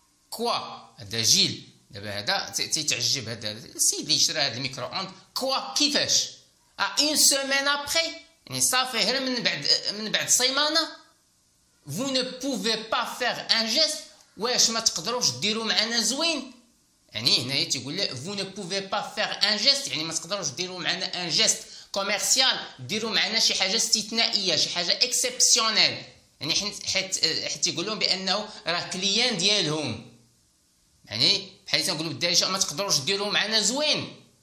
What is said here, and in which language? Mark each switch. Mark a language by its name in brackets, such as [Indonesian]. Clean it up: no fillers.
[Arabic] كوا هذا جيل دابا هذا تيتعجب هذا السيد اللي شرا هذا الميكرو اوند. كوا كيفاش ا اون سيمين ابري، يعني صافي غير من بعد سيمانه. [French] vous ne pouvez pas faire un geste، [Arabic] واش ما تقدروش ديروا معنا زوين. يعني هنايا تيقول له [French] vous ne pouvez pas faire un geste، [Arabic] يعني ما تقدروش ديروا معنا ان جيست كوميرسيال، ديروا معنا شي حاجه استثنائيه، شي حاجه اكسبسيونيل. يعني حيت يقول لهم بانه راه كليان ديالهم، يعني بحال تنقولوا بالدارجه ما تقدروش ديروا معنا زوين.